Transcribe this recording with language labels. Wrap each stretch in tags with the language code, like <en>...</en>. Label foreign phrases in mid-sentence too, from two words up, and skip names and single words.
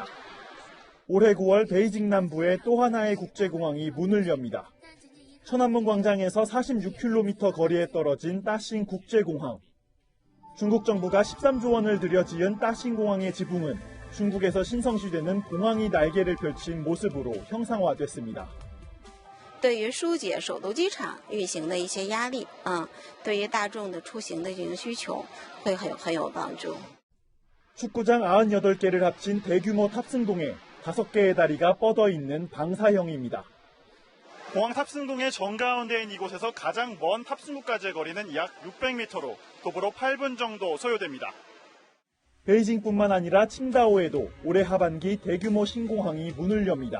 <ko>올해 9월 베이징 남부에 또 하나의 국제공항이 문을 엽니다. 천안문 광장에서 46km 거리에 떨어진 따싱 국제공항. 중국 정부가 13조 원을 들여 지은 따싱 공항의 지붕은 중국에서 신성시되는 공항이 날개를 펼친 모습으로 형상화됐습니다.</ko> <zh>对于疏解首都机场运行的一些压力对于大众的出行的这个需求会很有帮助.</zh> <ko>축구장 98개를 합친 대규모 탑승동에 5개의 다리가 뻗어 있는 방사형입니다. 공항 탑승동의 정가운데인 이곳에서 가장 먼 탑승구까지의 거리는 약 600m로 도보로 8분 정도 소요됩니다. 베이징뿐만 아니라 칭다오에도 올해 하반기 대규모 신공항이 문을 엽니다.</ko>